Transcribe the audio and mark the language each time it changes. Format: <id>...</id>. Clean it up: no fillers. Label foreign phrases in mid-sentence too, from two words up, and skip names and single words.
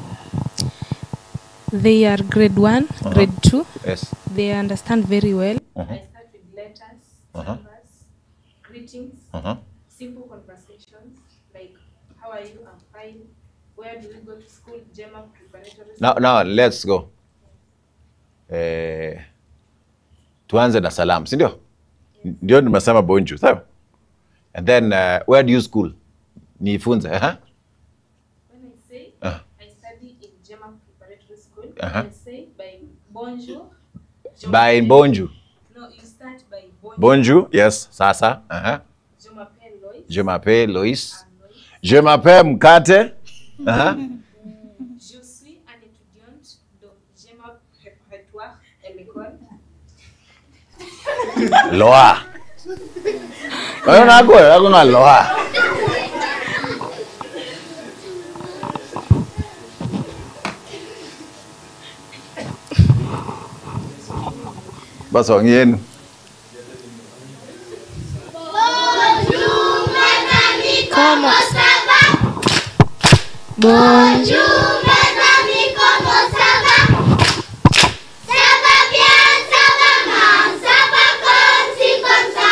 <en>They are grade 1, grade 2. Yes. They understand very well. I start with letters, numbers, greetings, simple conversations like how are you? I'm fine. Where do we go to school? Gemma preparatory. Now let's go.</en> <sw>Tuanze na salamu, si ndio? Ndio nimesema bonjour, sawa?</sw> <en>And then where do you school?</en> <sw>Nifunze,</sw> <en>When I say I study in Gemma preparatory school, I say by bonjour. By bonjour. No, you start by bonjour. Bonjour, yes, sasa.</en> <fr>Je m'appelle Lois. Je m'appelle Lois. Je m'appelle Mkate. Je suis un étudiante de Gemma préparatoire à l'école. Loa.</fr> <sw>Ako na Loa. Basi wangieni.</sw> <fr>Bonjour, mes amis, comment ça va? Bonjour. Mes amis, comment ça va? Ça va bien, ça va mal, ça va comme ci, comme ça.</fr>